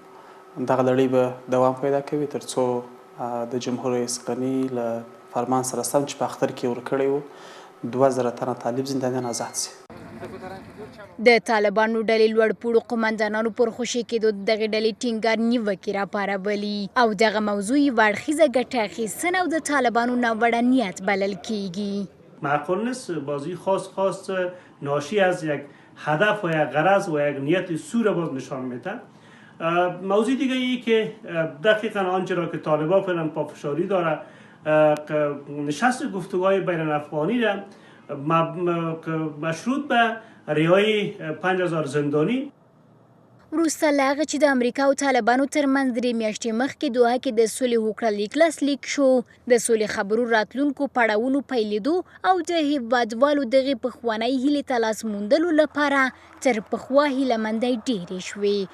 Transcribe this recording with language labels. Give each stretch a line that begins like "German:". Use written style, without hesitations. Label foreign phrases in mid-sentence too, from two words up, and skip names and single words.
Pashto: دغه لړۍ به دوام پیدا کوي تر څو د جمهوریت اسقني له فرمان سره سم چې په اختر کې ورکړی و 2,000 تنه طالب زندانیان آزاد شي. د طالبانو ډلې لوړپوړو قماندانانو پر خوشي کېدو دغې ډلې ټینګار نیوکې راپارولي او دغه موضوع یې اړخیزه ګټه اخیستنه او د طالبانو ناوړه نیت بلل کیږي.
Persian: معقول نیست بازی خاص ناشی از یک هدف و یک غرض و یک نیت سو را باز نشان میده. موضوع دیگه ای که دقیقا آنچه را که طالبان فعلا پافشاری داره نشست گفتگوهای بین الافغانی را مشروط به رهایی 5,000 زندانی.
Pashto: وروسته له هغه چې د امریکا او طالبانو ترمنځ 3 میاشتې مخکې دوحه کې د سولې هوکړه لیک لاسلیک شو، د سولې خبرو راتلونکو پړاوونو پیلېدو او د هیوادوالو دغې پخوانۍ هیلې ته لاس موندلو لپاره تر پخوا هیله مندۍ ډېرې شوې.